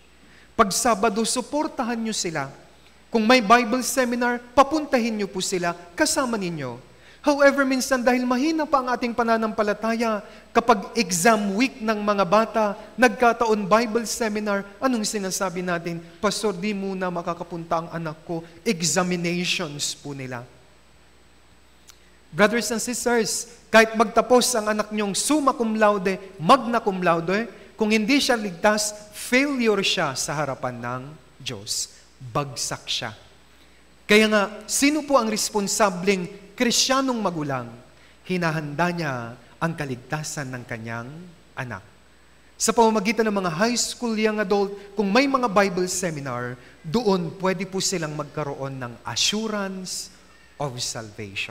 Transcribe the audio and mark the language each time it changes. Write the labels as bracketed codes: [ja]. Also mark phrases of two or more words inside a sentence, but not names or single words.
[tl] Pag Sabado, suportahan nyo sila. Kung may [en] Bible seminar, [tl] papuntahin nyo po sila, kasama ninyo. However, minsan dahil mahina pa ang ating pananampalataya, kapag [en] exam week [tl] ng mga bata, nagkataon [en] Bible seminar, [tl] anong sinasabi natin? Pastor, di muna makakapunta ang anak ko. Examinations po nila. [en] Brothers and sisters, [tl] kahit magtapos ang anak nyong [la] summa cum laude, magna cum laude, [tl] kung hindi siya ligtas, failure siya sa harapan ng Diyos. Bagsak siya. Kaya nga, sino po ang responsableng Kristiyanong magulang? Hinahanda niya ang kaligtasan ng kanyang anak. Sa pamamagitan ng mga [en] high school young adult, [tl] kung may mga [en] Bible seminar, [tl] doon pwede po silang magkaroon ng [en] assurance of salvation.